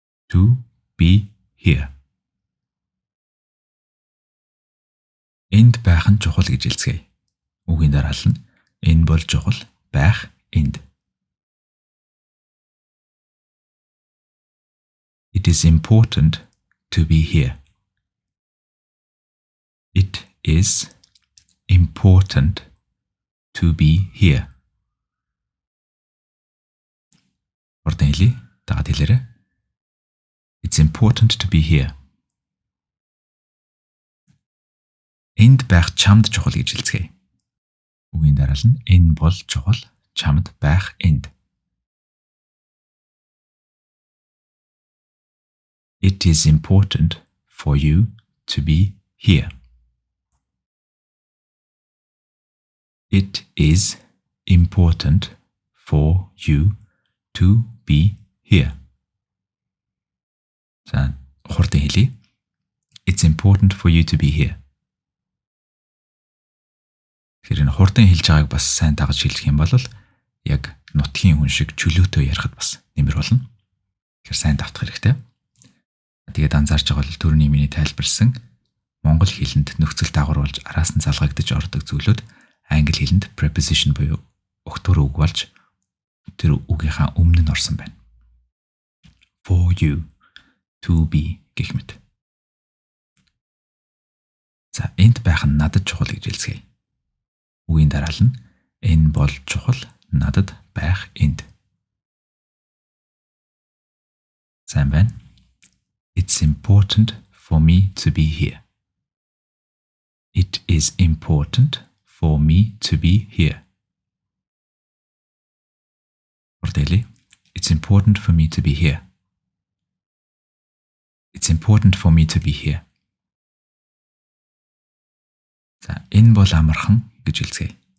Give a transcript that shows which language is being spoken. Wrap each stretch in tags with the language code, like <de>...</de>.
<en>To be here.</en> <mn>Энд байх нь чухал гэж хэлцгээе. Үгийн дараал нь энэ бол чухал, байх, энд.</mn> <en>It is important to be here. It is important to be here.</en> <mn>Ордын хэлий, дагаад хэлээрэй.</mn> <en>It's important to be here.</en> <mn>Энд байх чамд чухал гэж хэлцгээе. Үгийн дараал нь энэ бол чухал, чамд байх, энд.</mn> <en>It is important for you to be here. It is important for you to be here.</en> <mn>За, хурдан хэлье.</mn> <en>It's important for you to be here.</en> <mn>Тэгэхээр энэ хурдан хэлж байгааг бас сайн дагаж хэлэх юм бол яг нутгийн хүн шиг чөлөөтэй ярихад бас нэмэр болно. Тэгэхээр сайн давтах хэрэгтэй. Тэгээд анзаарч байгаа бол түрүүний миний тайлбарсан монгол хэлэнд нөхцөл дагуулж араас нь залгагдаж ордог зүйлүүд англи хэлэнд preposition буюу өгтөр үг болж тэр үгийнхаа өмнө нь орсон байна.</mn> <en>For you, to be</en> <mn>гэх мэт. За, энд байх нь надад чухал гэж хэлцгээе. Үгийн дараал нь энэ бол чухал, надад байх, энд. Сайн байна.</mn> <en>It's important for me to be here. It is important for me to be here.</en> <mn>Ордэлий.</mn> <en>It's important for me to be here. It's important for me to be here.</en> <mn>За, энэ бол амархан гэж хэлцгээе.</mn>